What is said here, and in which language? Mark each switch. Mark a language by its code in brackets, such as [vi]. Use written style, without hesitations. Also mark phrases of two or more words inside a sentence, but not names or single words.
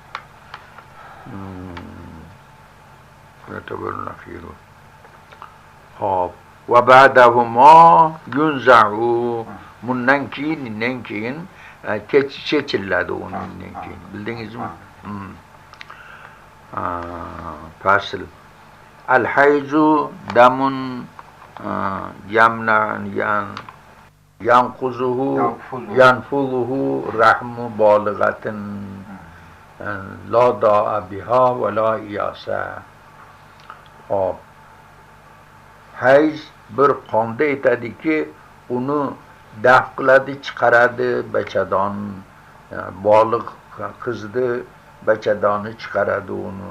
[uz] Xo'p. [ar] وبعدهما ينزع. [uz] Bundan keyin chechiladi undan keyin. Bildingizmi? Fasl. [ar] الحيض دم ينفضه رحم بالغة لا داء بها ولا إياس. [uz] Hop. Hayz bir qonda aytadiki, uni daf qiladi, chiqaradi bachadon, bolig qizni bachadoni chiqaradi uni.